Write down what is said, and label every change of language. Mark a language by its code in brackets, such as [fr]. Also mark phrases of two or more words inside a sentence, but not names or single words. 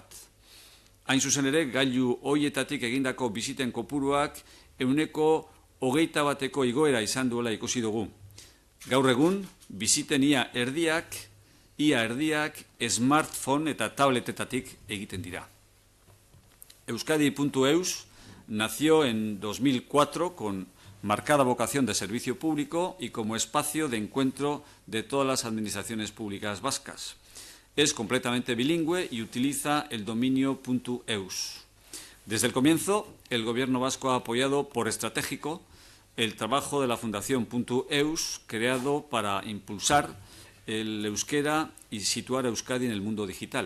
[eu] Hain zuzen ere, gailu hoietatik egindako biziten kopuruak 121% igoera izan duela ikusi dugu. Gaur egun, biziten ia erdiak smartphone eta tabletetatik egiten dira. [es] Euskadi.eus nació en 2004 con marcada vocación de servicio público y como espacio de encuentro de todas las administraciones públicas vascas. Es completamente bilingüe y utiliza el dominio .eus. Desde el comienzo, el Gobierno vasco ha apoyado por estratégico el trabajo de la Fundación .eus, creado para impulsar el euskera y situar a Euskadi en el mundo digital.